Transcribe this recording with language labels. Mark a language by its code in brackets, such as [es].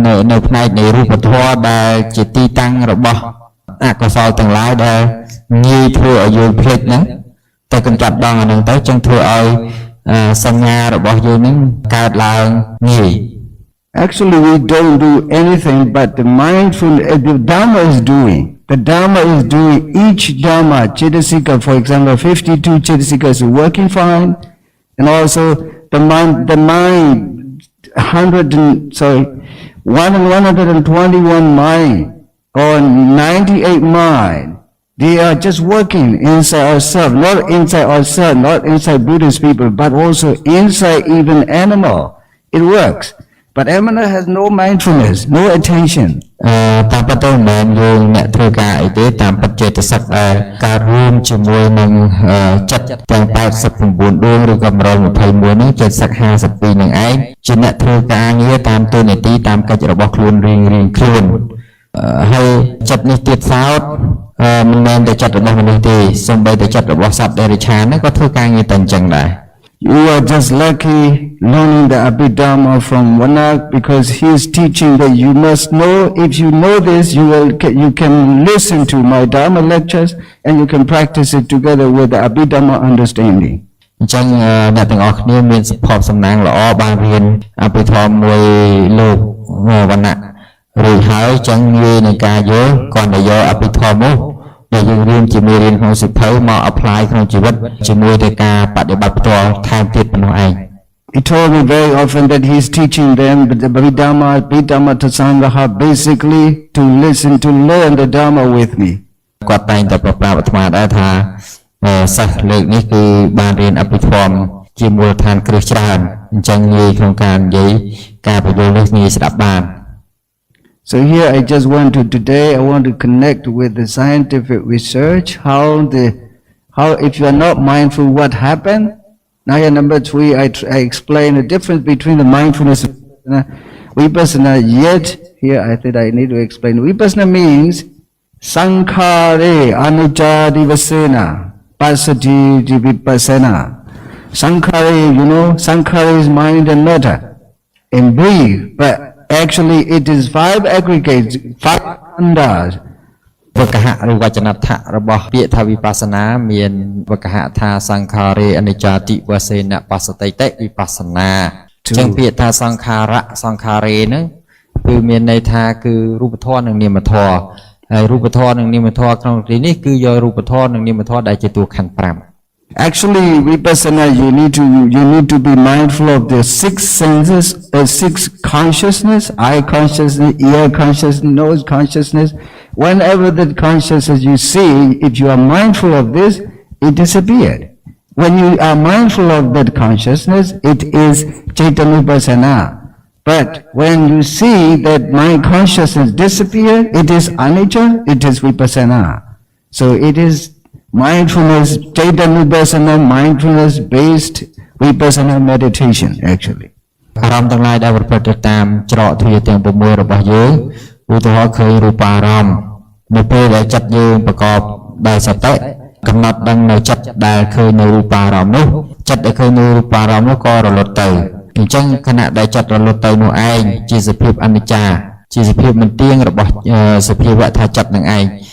[km] នៅផ្នែកនៃរូបធម៌ដែលជាទីតាំងរបស់អកុសលទាំងឡាយដែលងាយធ្វើឲ្យយើងភ្លេចហ្នឹងតែកម្ចាត់បងអាហ្នឹងទៅចឹងធ្វើឲ្យសញ្ញារបស់យើងហ្នឹងកើតឡើងងាយ [en] Actually, we don't do anything, but the mindfulness, the Dharma is doing. The Dharma is doing each Dharma, Cetasika, for example, 52 Cetasikas is working fine, and also the mind 121 mind, or 98 mind, they are just working inside ourselves, not inside Buddhist people, but also inside even animal. It works. But animal has no mindfulness, no attention. [km] តាមពិតទៅមិនមែនយើងអ្នកធ្វើការអីទេតាមពិតចេតសិកដែលការរួមជាមួយនឹងចិត្តទាំង89ដួងឬក៏121នេះចេតសិក52នឹងឯងជាអ្នកធ្វើការងារតាមតួនាទីតាមកិច្ចរបស់ខ្លួនរៀងខ្លួនហើយចិត្តនេះទៀតសោតមិនមែនតែចិត្តរបស់មនុស្សទេសូម្បីតែចិត្តរបស់សត្វដេរឆានក៏ធ្វើការងារតែអញ្ចឹងដែរ [en] You are just lucky learning the Abhidhamma from Vanak because he is teaching that you must know. If you know this, you can listen to my Dharma lectures and you can practice it together with the Abhidhamma understanding. [km] អញ្ចឹងអ្នកទាំងអស់គ្នាមានសុភ័ព្វសំណាងល្អបានរៀនអភិធម្មមួយលោកវណ្ណៈរួចហើយអញ្ចឹងងាយនឹងការយល់គាត់តែយកអភិធម្មនោះដែលយើងរៀនជាមេរៀនក្នុងសិភៅមក apply ក្នុងជីវិតជាមួយទៅការបដិបត្តិផ្ទាល់ថែមទៀតប៉ុណ្ណោះឯង [en] He told me very often that he is teaching them the Abhidhamma Tasangaha basically to listen, to learn the Dharma with me. [km] គាត់តែងតែប្រាប់អាត្មាដែរថាសិស្សលើកនេះគឺបានរៀនអភិធម្មជាមូលដ្ឋានគ្រឹះច្រើនអញ្ចឹងងាយក្នុងការនិយាយការបញ្យល់នេះងាយស្ដាប់បាន [en] So here today I want to connect with the scientific research, how if you are not mindful what happened. Now here number 3 I explain the difference between the mindfulness and vipassana. Yet here I think I need to explain. Vipassana means [pi] sankhare anicca divasena pasati vipassana. [en] Sankhare, sankhare is mind and matter and breathe, but actually it is 5 aggregates, 5 khandhas. [km] វកហៈឬវចនដ្ឋៈរបស់ពាក្យថាវិបស្សនាមានវកហៈថាសង្ខារេអនិច្ចាតិវសេនបស្សតិតិវិបស្សនាអញ្ចឹងពាក្យថាសង្ខារៈសង្ខារេហ្នឹងគឺមានន័យថាគឺរូបធម៌និងនាមធម៌ហើយរូបធម៌និងនាមធម៌ក្នុងទីនេះគឺយករូបធម៌និងនាមធម៌ដែលជាតួខណ្ឌ 5 [en] Actually, vipassana, you need to be mindful of the 6 senses, 6 consciousness, eye consciousness, ear consciousness, nose consciousness. Whenever that consciousness you see, if you are mindful of this, it disappeared. When you are mindful of that consciousness, it is Chaitanya. But when you see that my consciousness disappear, it is anicca, it is vipassana. So it is mindfulness, Chaitanya, mindfulness based vipassana meditation actually. [km] អារម្មណ៍ទាំងឡាយដែលប្រព្រឹត្តទៅតាមច្រកទ្វារទាំង6របស់យើងឧទាហរណ៍ឃើញរូបារម្មណ៍នៅពេលដែលចិត្តយើងប្រកបដោយសតិកំណត់ដឹងនៅចិត្តដែលឃើញនៅរូបារម្មណ៍នោះចិត្តដែលឃើញនៅរូបារម្មណ៍នោះក៏រលត់ទៅអញ្ចឹងខណៈដែលចិត្តរលត់ទៅនោះឯងជាសភាពអនិច្ចាជាសភាពមិនទៀងរបស់សភាវៈថាចិត្តនឹងឯង